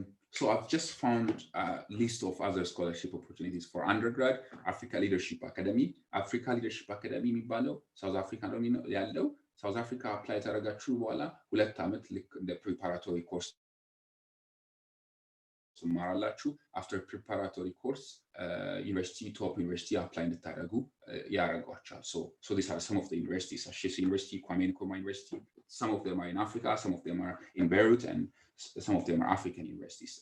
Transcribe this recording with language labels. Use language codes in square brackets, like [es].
[en] So I've just found a list of other scholarship opportunities for undergrad. [am] Africa Leadership Academy የሚባለው ሳውዝ አፍሪካ ነው ያለው ሳውዝ አፍሪካ አፕላይ ታደርጋችሁ በኋላ 2 ዓመት ልክ እንደ ፕሪፓራቶሪ ኮርስ ትማራላችሁ። [en] after preparatory course university top university apply [am] እንድታደርጉ ያደርጓቸዋል። [en] so these are some of the universities. Ashesi University, Kwame Nkrumah University, some of them are in Africa, some of them are in Beirut, and some of them are African universities.